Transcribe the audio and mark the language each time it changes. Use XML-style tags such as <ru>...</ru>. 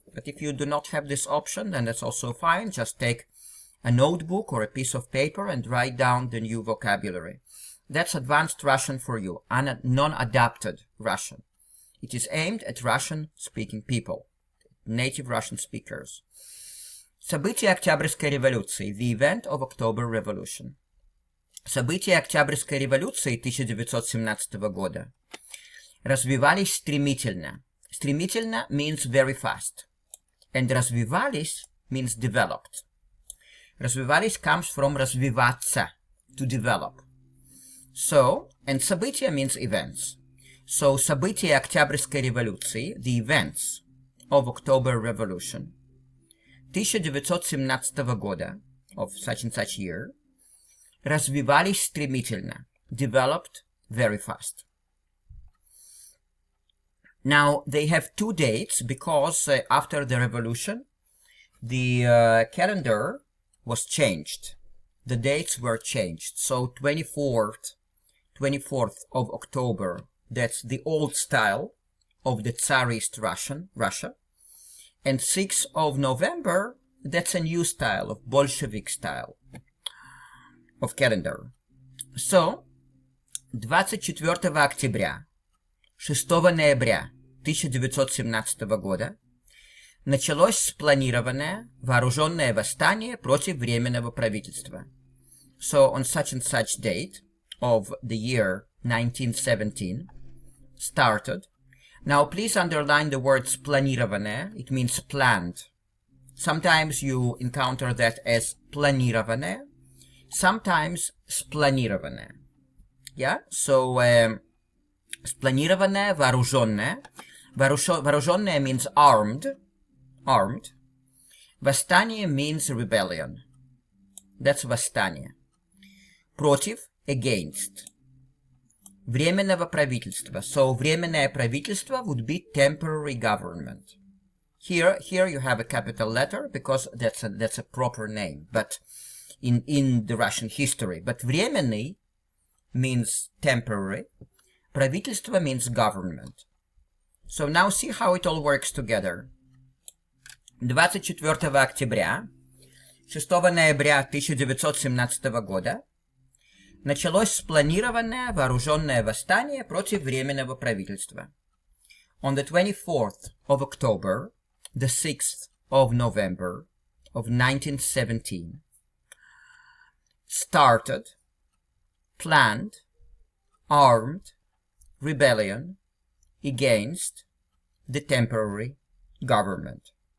<en>But if you do not have this option, then that's also fine. Just take a notebook or a piece of paper and write down the new vocabulary. That's advanced Russian for you, non-adapted Russian. It is aimed at Russian-speaking people, native Russian speakers.</en> <ru>События Октябрьской революции,</ru> <en>the event of October Revolution.</en> <ru>События Октябрьской революции 1917 года развивались стремительно.</ru> <en>Стремительно means very fast. And развивались means developed. Развивались comes from развиваться, to develop. So, and события means events. So,</en> <ru>события Октябрьской революции,</ru> <en>the events of October Revolution,</en> <ru>1917 года,</ru> <en>of such and such year,</en> <ru>развивались стремительно,</ru> <en>developed very fast. Now, they have two dates because after the revolution, the calendar was changed. The dates were changed. So 24th of October, that's the old style of the Tsarist Russia. And 6th of November, that's a new style, of Bolshevik style of calendar.</en> <ru>So, 24 октября, 6 ноября 1917 года началось спланированное вооруженное восстание против Временного правительства.</ru> <en>So, on such and such date of the year 1917, started. Now, please underline the word спланированное. It means planned. Sometimes you encounter that as планированное. Sometimes спланированное. Yeah?</en> <ru>So, спланированное, вооруженное.</ru> <en>Вооруженное means armed. Armed. Восстание means rebellion. That's восстание. Против, against.</en> <ru>Временного правительства.</ru> <en>So,</en> <ru>временное правительство</ru> <en>would be temporary government. Here you have a capital letter because that's a proper name, but in the Russian history. But временный means temporary. Правительство means government. So now see how it all works together.</en> <ru>24 октября, 6 ноября 1917 года началось спланированное вооруженное восстание против Временного правительства.</ru> <en>On the 24th of October, the 6th of November of 1917, started, planned, armed, rebellion against the temporary government.</en>